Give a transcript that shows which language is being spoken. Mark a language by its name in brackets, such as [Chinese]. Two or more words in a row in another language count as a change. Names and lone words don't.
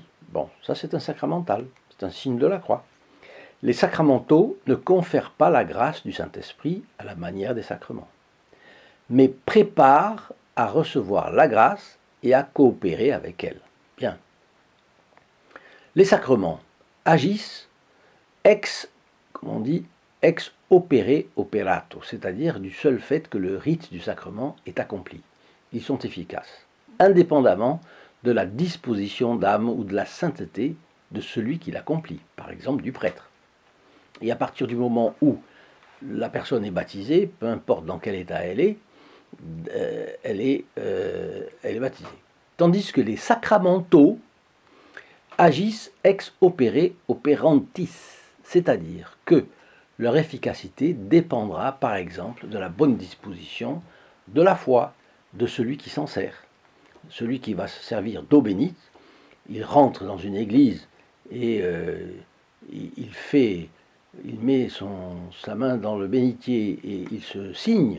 [French] Bon, ça c'est un sacramental, c'est un signe de la croix. Les sacramentaux ne confèrent pas la grâce du Saint-Esprit à la manière des sacrements, mais préparent à recevoir la grâce et à coopérer avec elle. Bien. Les sacrements agissent comme on dit, [Latin] ex opere operato, [French] c'est-à-dire du seul fait que le rite du sacrement est accompli. Ils sont efficaces, indépendamment de la disposition d'âme ou de la sainteté de celui qui l'accomplit, par exemple du prêtre. Et à partir du moment où la personne est baptisée, peu importe dans quel état elle est baptisée. Tandis que les sacramentaux agissent [Latin] ex opere operantis, [French] c'est-à-dire que leur efficacité dépendra par exemple de la bonne disposition, de la foi de celui qui s'en sert. Celui qui va se servir d'eau bénite, il rentre dans une église et il met sa main dans le bénitier et il se signe.